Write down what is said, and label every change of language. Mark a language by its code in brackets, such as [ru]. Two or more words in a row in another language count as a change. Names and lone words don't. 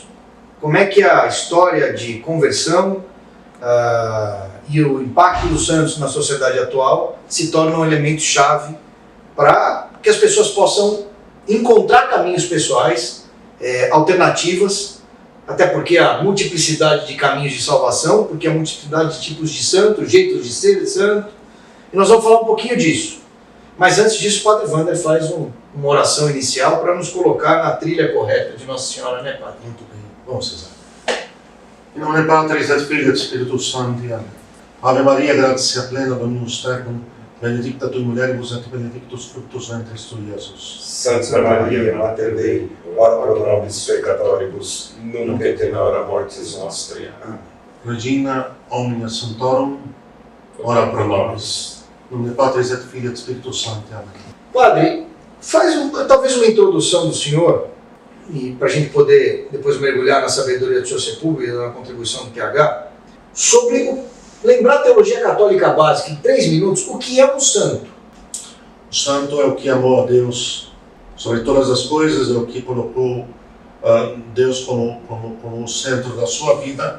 [pt] Como é que a história de conversão e o impacto dos santos na sociedade atual se torna um elemento chave para que as pessoas possam encontrar caminhos pessoais, alternativas, até porque há multiplicidade de caminhos de salvação, porque há multiplicidade de tipos de santo, jeitos de ser santo, e nós vamos falar um pouquinho disso. Mas antes disso, o Padre Wander faz uma oração inicial para nos colocar na trilha correta de Nossa Senhora, né, Padre? Muito bem. Vamos rezar. Em nome [la] Patris et Filii et Spiritus Sancti. [pt] Amém. [la] Ave Maria, gratia plena, Dominus tecum, benedicta tui mulieribus et benedictus fructus ventris tui, Iesus. Santa Maria, Mater Dei, ora pro nobis peccatoribus, nunc et in hora mortis nostri. Amém. Regina omnia sanctorum, ora pro nobis. [pt] Em nome [la] Patris et Filii et Spiritus Sancti. Amém. [pt] Padre, faz talvez uma introdução do senhor, e para a gente poder depois mergulhar na sabedoria do seu Sepúlveda e na contribuição do PH, sobre lembrar a teologia católica básica em 3 minutos, o que é um santo? O santo é o que amou a Deus sobre todas as coisas, é o que colocou Deus como o centro da sua vida